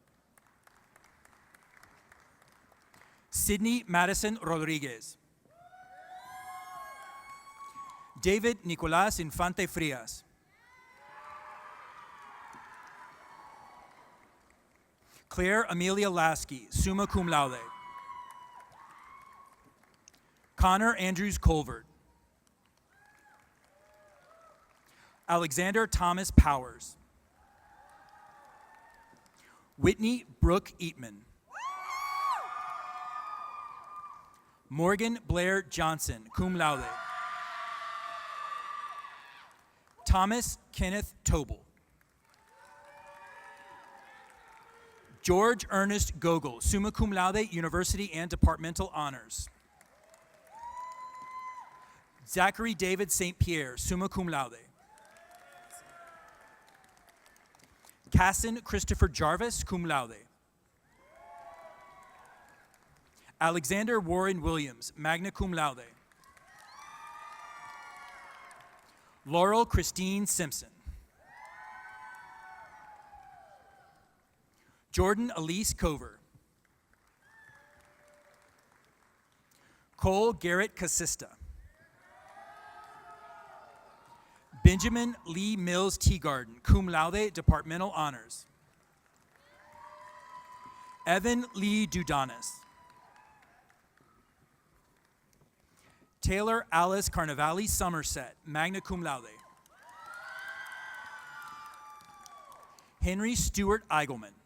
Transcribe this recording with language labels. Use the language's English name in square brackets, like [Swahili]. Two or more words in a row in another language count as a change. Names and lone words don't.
[English] Sydney Madison Rodriguez. David Nicolás Infante Frias. Claire Amelia Lasky, [Latin] summa cum laude. [English] Connor Andrews Colvert. Alexander Thomas Powers. Whitney Brooke Eatman. Morgan Blair Johnson, [Latin] cum laude. [English] Thomas Kenneth Tobel. George Ernest Gogol, [Latin] summa cum laude, [English] University and Departmental Honors. Zachary David St. Pierre, [Latin] summa cum laude. [English] Casson Christopher Jarvis, [Latin] cum laude. [English] Alexander Warren Williams, [Latin] magna cum laude. [English] Laurel Christine Simpson. Jordan Elise Cover. Cole Garrett Casista. Benjamin Lee Mills Teagarden, [Latin] cum laude, [English] Departmental Honors. Evan Lee Dudanis. Taylor Alice Carnavale Somerset, [Latin] magna cum laude. [English] Henry Stewart Eigelman.